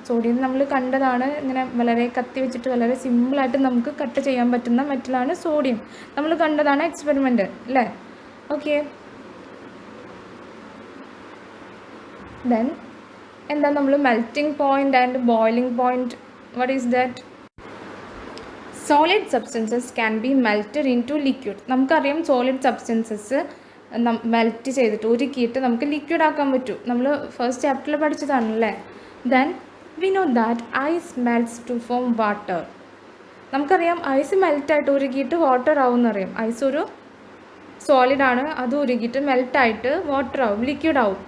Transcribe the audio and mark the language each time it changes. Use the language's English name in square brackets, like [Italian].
[Malayalam] Sodium നമ്മൾ കണ്ടതാണ്, ഇങ്ങനെ വളരെ കത്തി വെച്ചിട്ട് വളരെ സിമ്പിളായിട്ട് നമുക്ക് കട്ട് ചെയ്യാൻ പറ്റുന്ന മെറ്റലാണ് സോഡിയം. നമ്മൾ കണ്ടതാണ് എക്സ്പെരിമെൻ്റ് അല്ലേ. ഓക്കെ, ദെൻ എന്താ നമ്മൾ melting point and boiling point, [English] what is that? Solid substances can be melted into liquid. [Malayalam] നമുക്കറിയാം സോളിഡ് സബ്സ്റ്റൻസസ് മെൽറ്റ് ചെയ്തിട്ട് ഉരുക്കിയിട്ട് നമുക്ക് ലിക്വിഡ് ആക്കാൻ പറ്റും. നമ്മൾ ഫസ്റ്റ് ചാപ്റ്ററിൽ പഠിച്ചതാണല്ലേ. [English] Then we know that ice melts to form water. [Malayalam] നമുക്കറിയാം ഐസ് മെൽറ്റായിട്ട് ഉരുക്കിയിട്ട് വാട്ടർ ആവും എന്നറിയാം. ഐസ് ഒരു സോളിഡാണ്, അത് ഉരുകിയിട്ട് മെൽറ്റായിട്ട് വാട്ടർ ആവും, ലിക്വിഡ് ആവും.